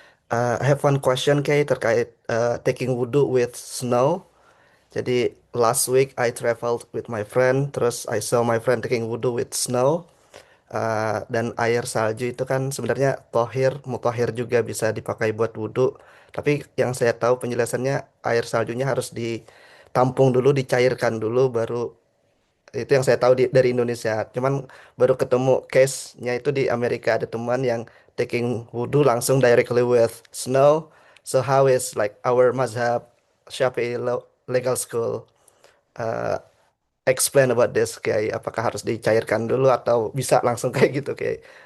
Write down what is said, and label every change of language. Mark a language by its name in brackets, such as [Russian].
[English] I have one question Kiai terkait taking wudhu with snow. Jadi last week I traveled with my friend, terus I saw my friend taking wudhu with snow. [Indonesian] Dan air salju itu kan sebenarnya tohir, mutahhir juga bisa dipakai buat wudhu. Tapi yang saya tahu penjelasannya air saljunya harus ditampung dulu, dicairkan dulu, baru itu yang saya tahu dari Indonesia. Cuman baru ketemu case-nya itu di Amerika ada teman yang taking wudhu langsung [English] directly with snow. So how is like our mazhab Syafi'i legal school uh, explain about this Kiai? [Indonesian] Apakah harus dicairkan dulu atau bisa langsung kayak gitu Kiai?